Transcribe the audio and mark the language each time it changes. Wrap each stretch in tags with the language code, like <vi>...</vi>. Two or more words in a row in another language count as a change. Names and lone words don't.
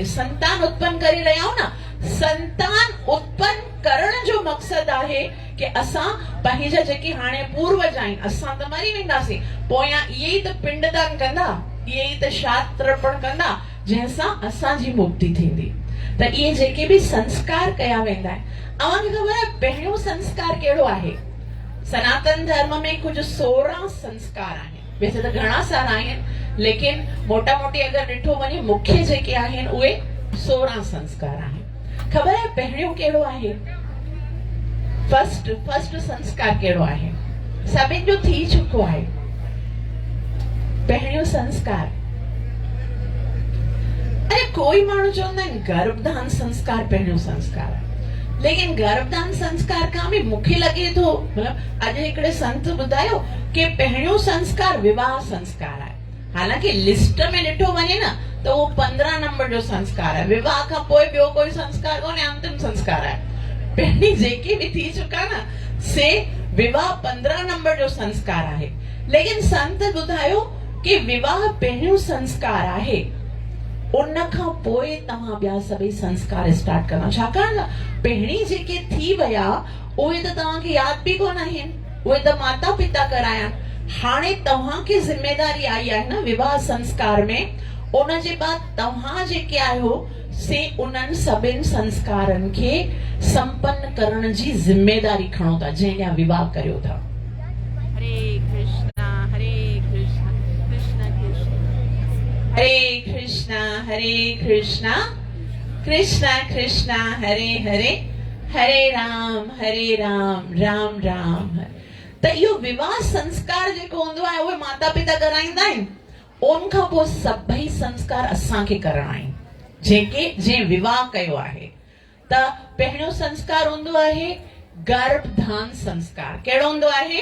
<sd>संतान उत्पन्न करे रहिया आहियूं न, संतान उत्पन्न करण जो मकसद आहे कि असां पंहिंजा जेके हाणे पूर्वज आहिनि, असां त मरी वेंदासीं, पोयां इहे ई त पिंडदान कंदा, इहे ई त श्राद्ध तर्पण कंदा, जंहिंसां असांजी मुक्ति थींदी। त इहे जेके भी संस्कार कया वेंदा आहिनि, अव्हांखे ख़बर आहे पहिरियों संस्कार कहिड़ो आहे? सनातन धर्म में कुछ 16 संस्कार आहिनि।</sd> <hi>वैसे तो</hi> <sd>घणा सारा आहिनि, लेकिन मोटा मोटी अगर ॾिठो वञे मुख्य जेके आहिनि उहे 16 संस्कार आहिनि। ख़बर आहे पहिरियों कहिड़ो आहे? फर्स्ट संस्कार कहिड़ो आहे? सभिनि जो थी चुको आहे। पहिरियों संस्कार, अरे कोई माण्हू चवंदा आहिनि गर्भदान संस्कार पहिरियों संस्कार आहे, लेकिन गर्भदान संस्कार खां बि मूंखे लॻे थो, मतिलबु अॼु हिकिड़े संत ॿुधायो कि पहिरियों संस्कार विवाह संस्कार आहे। हालांकि लिस्ट में ॾिठो वञे न त उहो 15 नंबर जो संस्कार आहे। विवाह खां पोइ ॿियो कोई संस्कार कोन्हे, अंतिम संस्कार आहे। पहिरीं जेके बि थी चुका न से विवाह 15 नंबर जो संस्कार आहे। लेकिन संत ॿुधायो कि विवाह पहिरियों संस्कार आहे, उन खां पोइ तव्हां ॿिया सभई संस्कार स्टार्ट करणा। छाकाणि पहिरीं जेके थी विया उहे त तव्हांखे यादि बि कोन आहिनि, उहे त माता पिता कराया। हाणे तव्हांखे जिम्मेदारी आई आहे न विवाह संस्कार में, उन जे बाद तव्हां जेके आहियो से उन्हनि सभिनि संस्कारनि खे संपन्न करण जी जिम्मेदारी खणो था जंहिं ॾींहुं विवाह करियो था।</sd> <sa>हरे कृष्णा कृष्ण कृष्ण हरे कृष्णा कृष्ण कृष्ण हरे हरे, हरे राम राम राम हरे।</sa> <sd>त इहो विवाह संस्कार जेको हूंदो आहे उहे माता पिता कराईंदा आहिनि। उन खां पोइ सभई संस्कार असांखे करणा आहिनि जंहिं विवाह कयो आहे। त पहिरियों संस्कार हूंदो आहे गर्भधान संस्कार। कहिड़ो हूंदो आहे?</sd>